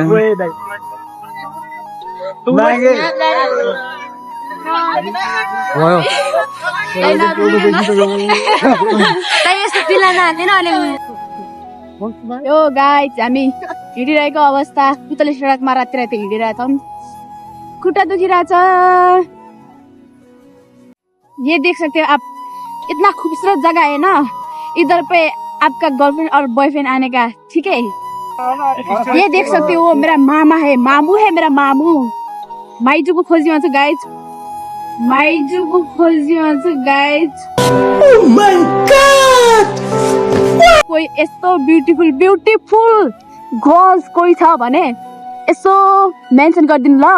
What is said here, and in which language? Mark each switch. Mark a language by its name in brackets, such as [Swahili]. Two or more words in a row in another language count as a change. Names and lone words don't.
[Nepali] यो गाइस हामी हिँडिरहेको अवस्था पुतली सडकमा राति राति हिँडिरहेछौँ। खुट्टा दुखिरहेछ। [Hindi] ये देख सकते हो आप, इतना खूबसूरत जगह है ना। इधर पे आपका गर्लफ्रेंड और बॉयफ्रेंड आने का, ठीक है। ये देख सकते हो मेरा मामा है, मामू है मेरा मामू। [Nepali] माइजू को खोजी छु गाइस, माइजू को खोजी छु गाइस। [English] oh my god, [Nepali] कोही यस्तो [English] beautiful girls [Nepali] कोही छ भने यसो मेन्सन गरिदिनु ल।